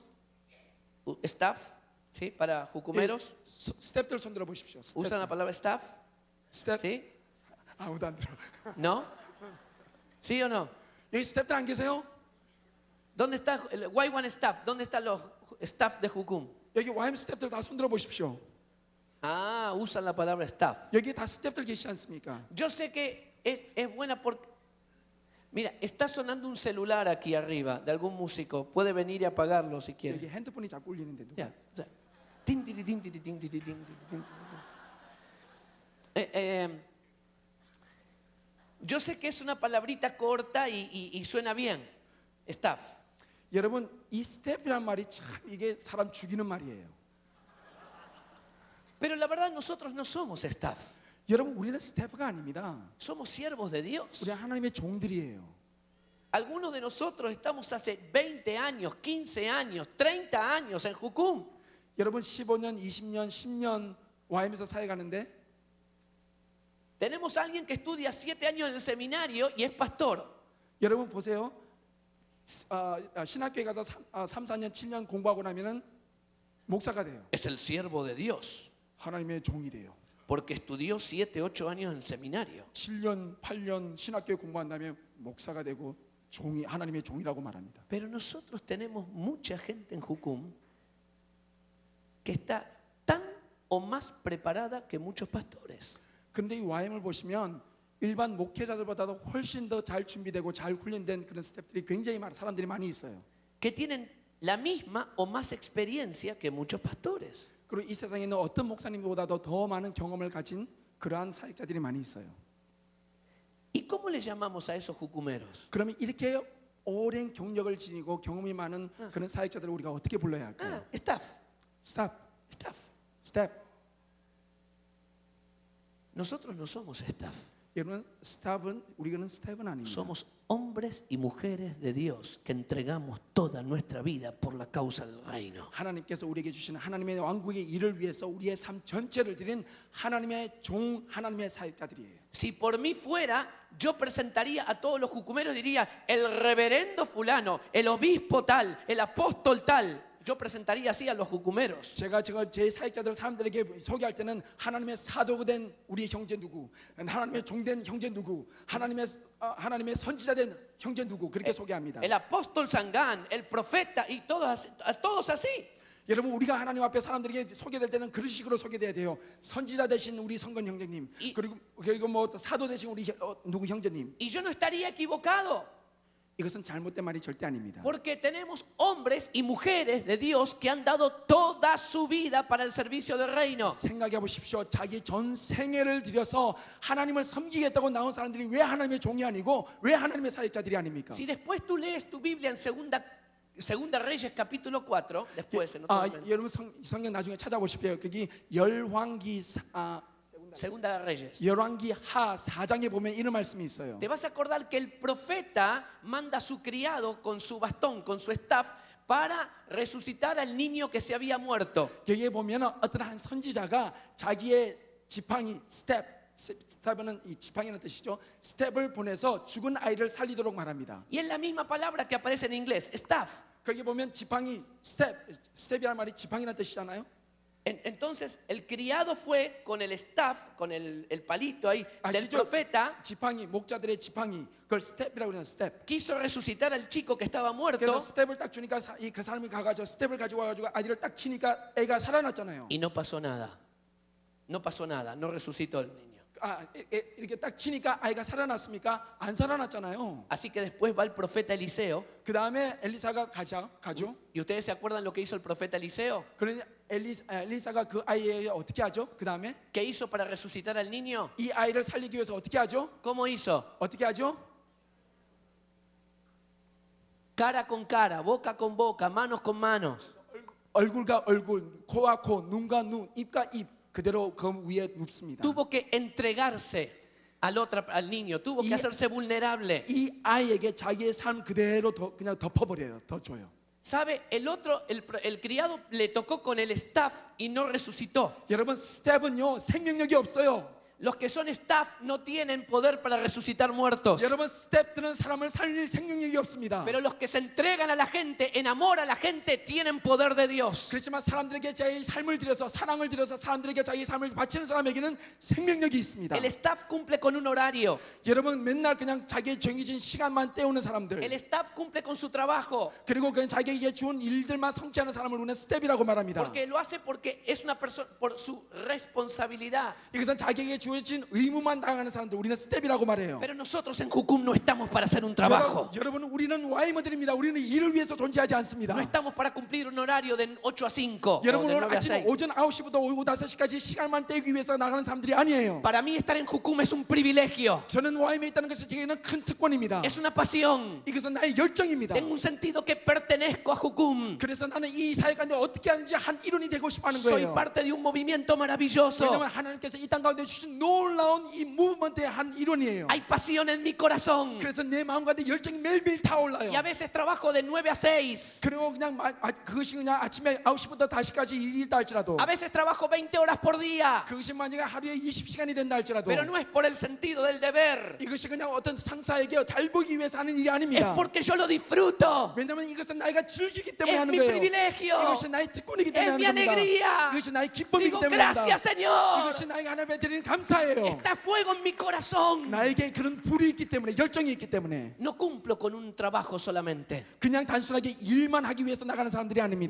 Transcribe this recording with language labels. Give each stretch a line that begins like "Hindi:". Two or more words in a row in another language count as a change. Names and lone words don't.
Spanish: Staff, ¿sí? Para jucumeros.
Korean: 스태프들 손 들어 보십시오.
Spanish: Usan la palabra staff,
Korean: 스태프
Spanish: ¿sí?
Korean: 아무도 안 들어.
Spanish: ¿No? ¿Sí o no?
Korean: 여기 스태프들 안 계세요?
Spanish: ¿Dónde está el Y1 staff? ¿Dónde están los staff de Jucum?
Korean: 여기 YM 스태프들 다 손 들어 보십시오.
Spanish: Ah, usan la palabra staff.
Korean: 여기 다 스태프들 계시지 않습니까?
Spanish: Yo sé que es buena porque... Mira, está sonando un celular aquí arriba de algún músico. Puede venir y apagarlo si quiere.
Korean: 여기 핸드폰이 자꾸 울리는데 누가?
Spanish: Ya, o sea, tin, tiri, tin, tiri, tin, tiri, tin, tiri, tin, tiri, tin. Yo sé que es una palabrita corta y suena bien. Staff.
Korean: 여러분 이 스태프란 말이 참 이게 사람 죽이는 말이에요.
Spanish: Pero la verdad nosotros no somos staff.
Korean: 여러분 우리는 스태프가 아닙니다.
Spanish: Somos siervos de Dios.
Korean: 우리 하나님의 종들이에요.
Spanish: Algunos de nosotros estamos hace 20 años, 15 años, 30 años en Jucum.
Korean: 여러분 15년, 20년, 10년 YM에서 사역하는데
Spanish: Tenemos a alguien que estudia 7 años en el seminario y es pastor.
Korean: 여러분 보세요. 신학교에 가서 3, 4년, 7년 공부하고 나면은 목사가 돼요.
Spanish: Es el siervo de Dios.
Korean: 하나님의 종이 돼요.
Spanish: Porque estudió 7, 8 años en el seminario.
Korean: 7년, 8년 신학교에 공부한 다음에 목사가 되고 종이 하나님의 종이라고 말합니다.
Spanish: Pero nosotros tenemos mucha gente en Jucum que está tan o más preparada que muchos pastores.
Korean: 그런데 이 YM을 보시면 일반 목회자들보다도 훨씬 더 잘 준비되고 잘 훈련된 그런 스태프들이 굉장히 많은 사람들이 많이 있어요.
Spanish: Que tienen la misma o más experiencia que muchos pastores.
Korean: 그리고 이 세상에 있는 어떤 목사님보다도 더 많은 경험을 가진 그러한 사역자들이 많이 있어요.
Spanish: ¿Y cómo le llamamos a esos jucumeros?
Korean: 그러면 이렇게 오랜 경력을 지니고 경험이 많은 그런 사역자들을 우리가 어떻게 불러야 할까요?
Spanish: Ah, staff.
Korean: 스텝,
Spanish: Staff.
Korean: 스텝.
Spanish: Nosotros no somos staff.
Korean: 여러분 스텝은 우리는 스텝은 아닙니다.
Spanish: Somos hombres y mujeres de Dios que entregamos toda nuestra vida por la causa del reino.
Korean: 하나님께서 우리에게 주시는 하나님의 왕국의 일을 위해서 우리의 삶 전체를 드린 하나님의 종, 하나님의 사역자들이에요.
Spanish: Si por mí fuera, yo presentaría a todos los jucumeros, diría, el reverendo fulano, el obispo tal, el apóstol tal. Yo presentaría así a los jucumeros.
Korean: 제가 제 사역자들 사람들에게 소개할 때는 하나님의 사도가 된 우리 형제 누구, 하나님의 종된 형제 누구, 하나님의 선지자 된 형제 누구 그렇게 소개합니다.
Spanish: El apóstol Sangán, el profeta y todos así.
Korean: 여러분 우리가 하나님 앞에 사람들에게 소개될 때는 그런 식으로 소개돼야 돼요. 선지자 되신 우리 성건 형제님, 그리고 뭐 사도 되신 우리 누구 형제님.
Spanish: Y yo no estaría equivocado.
Korean: 이것은 잘못된 말이 절대 아닙니다.
Spanish: Porque tenemos hombres y mujeres de Dios que han dado toda su vida para el servicio del reino.
Korean: 생각해 보십시오. 자기 전 생애를 들여서 하나님을 섬기겠다고 나온 사람들이 왜 하나님의 종이 아니고 왜 하나님의 사역자들이 아닙니까?
Spanish: Si después tú lees tu Biblia en Segunda Reyes capítulo 4, después en otro momento.
Korean: 여러분 성경 나중에 찾아보십시오. 거기 열왕기
Spanish: Segunda Reyes.
Korean: 열왕기 하 4장에 보면 이런 말씀이 있어요.
Spanish: Te vas a acordar que el profeta manda a su criado con su bastón, con su staff, para resucitar al niño que se había muerto.
Korean: 여기에 보면 어떤 한 선지자가 자기의 지팡이 스텝은 이 지팡이라는 뜻이죠. 스텝을 보내서 죽은 아이를 살리도록 말합니다.
Spanish: Y es la misma palabra que aparece en inglés, staff.
Korean: 거기 보면 지팡이 스텝이라는 말이 지팡이라는 뜻이잖아요.
Spanish: Entonces el criado fue con el staff, con el palito ahí del
Korean: 아시죠?
Spanish: profeta.
Korean: 지팡이 목자들의 지팡이 그걸 스텝이라고 그러는 스텝.
Spanish: Quiso resucitar al chico que estaba muerto.
Korean: 그래서 스텝을 딱 주니까 그 사람이 가가지고 스텝을 가지고 와가지고 아이를 딱 치니까 애가 살아났잖아요.
Spanish: Y no pasó nada. No pasó nada. No resucitó el niño.
Korean: 이렇게 딱 치니까 아이가 살아났습니까? 안 살아났잖아요.
Spanish: Así que después va el profeta Eliseo.
Korean: 그 다음에 엘리사가 가죠. ¿Y ustedes se acuerdan lo que hizo el profeta Eliseo? 그러니 엘리사가 그 아이에게 어떻게 하죠? 그 다음에
Spanish: ¿Qué hizo para resucitar al niño?
Korean: 이 아이를 살리기 위해서 어떻게 하죠?
Spanish: ¿Cómo hizo?
Korean: 어떻게 하죠?
Spanish: Cara con cara, boca con boca, manos con manos.
Korean: 얼굴과 얼굴, 코와 코, 눈과 눈, 입과 입 그대로 그 위에 눕습니다.
Spanish: Tuvo que entregarse. al niño, tuvo que Y- hacerse vulnerable.
Korean: 이 아이에게 자기의 삶 그대로 그냥 덮어버려요. 더 줘요.
Spanish: ¿Sabe? El criado le tocó con el staff y no resucitó.
Korean: 여러분 스텝은요 생명력이 없어요.
Spanish: Los que son staff no tienen poder para resucitar muertos.
Korean: 여러분 스텝들은 사람을 살릴 생명력이 없습니다.
Spanish: Pero los que se entregan a la gente, en amor a la gente, tienen poder de Dios.
Korean: 그렇지만 사람들에게 자기 삶을 들여서 사랑을 들여서 사람들에게 자기 삶을 바치는 사람에게는 생명력이 있습니다.
Spanish: El staff cumple con un horario.
Korean: 여러분 맨날 그냥 자기의 정해진 시간만 때우는 사람들
Spanish: El staff cumple con su trabajo.
Korean: 그리고 그냥 자기에게 주은 일들만 성취하는 사람을 우리는 스텝이라고 말합니다.
Spanish: Porque lo hace porque es una persona por su responsabilidad.
Korean: 이것은 자기에게 주어진 의무만 당하는 사람들 우리는 스텝이라고 말해요.
Spanish: Pero nosotros en Jucum no estamos para hacer un trabajo.
Korean: 여러분 우리는 와이머들입니다. 우리는 일을 위해서 존재하지 않습니다.
Spanish: No estamos para cumplir un horario de 8 a 5 o
Korean: 여러분
Spanish: de
Korean: 오늘
Spanish: 9 a
Korean: 아침
Spanish: 6.
Korean: 오전 9시부터 오후 5시까지 시간만 떼기 위해서 나가는 사람들이 아니에요.
Spanish: Para mí estar en Jucum es un privilegio.
Korean: 저는 와임에 있다는 것이 제게는 큰 특권입니다.
Spanish: Es una pasión.
Korean: 이것은 나의 열정입니다.
Spanish: Tengo un sentido que pertenezco a Jucum.
Korean: 그래서 나는 이 사회 가운데 어떻게 하는지 한 일원이 되고 싶어하는
Spanish: Soy
Korean: 거예요.
Spanish: parte de un movimiento maravilloso.
Korean: 왜냐하면 하나님께서 이 땅 가운데 주신 놀라운 이 무브먼트의 한 일원이에요.
Spanish: Hay pasión en mi corazón.
Korean: 그래서 내 마음 가운데 열정이 매일매일 타올라요.
Spanish: Y a veces trabajo de 9 a 6.
Korean: 그리고 그냥 그것이 그냥 아침에 9시부터 5시까지 일이다 할지라도
Spanish: A veces trabajo 20 horas por día.
Korean: 그것이 만약에 하루에 20시간이 된다 할지라도
Spanish: Pero no es por el sentido del deber.
Korean: 이것이 그냥 어떤 상사에게 잘 보기 위해서 하는 일이
Spanish: Es
Korean: 아닙니다.
Spanish: porque yo lo disfruto.
Korean: 왜냐하면 이것은 나이가 즐기기 때문에
Spanish: Es
Korean: 하는
Spanish: mi
Korean: 거예요.
Spanish: privilegio.
Korean: 이것이 나의 특권이기 때문에
Spanish: Es
Korean: 하는
Spanish: mi
Korean: 겁니다.
Spanish: alegría.
Korean: 이것이 나의 기쁨이기
Spanish: Digo,
Korean: 때문에 합니다.
Spanish: gracias, Señor.
Korean: 이것이 나에게 하나님께 드리는 감사예요.
Spanish: Está fuego en mi corazón.
Korean: 나에게 그런 불이 있기 때문에 열정이 있기 때문에
Spanish: No cumplo con un trabajo solamente.
Korean: 그냥 단순하게 일만 하기 위해서 나가는 사람들이 아닙니다.